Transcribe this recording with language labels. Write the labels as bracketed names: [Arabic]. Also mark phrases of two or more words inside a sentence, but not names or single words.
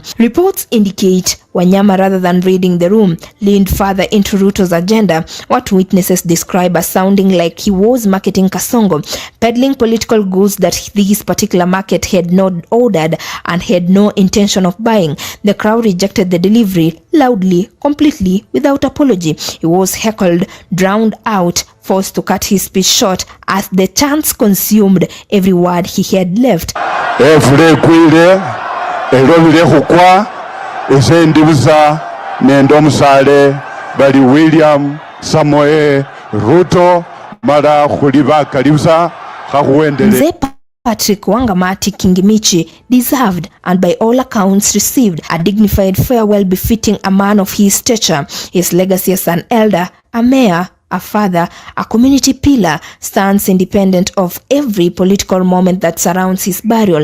[English] Reports indicate Wanyama, rather than reading the room, leaned further into Ruto's agenda, what witnesses describe as sounding like he was marketing Kasongo, peddling political goods that this particular market had not ordered and had no intention of buying. The crowd rejected the delivery loudly, completely, without apology. He was heckled, drowned out, forced to cut his speech short as the chants consumed every word he had left. [Luyia] Elobile khukwa esendibuza nendo musale bali William Samoe Ruto mara khuliba kalibusa khakuendele. [English] Patrick Wangamati Kingimichi deserved and by all accounts received a dignified farewell befitting a man of his stature. His legacy as an elder, a mayor, a father, a community pillar stands independent of every political moment that surrounds his burial.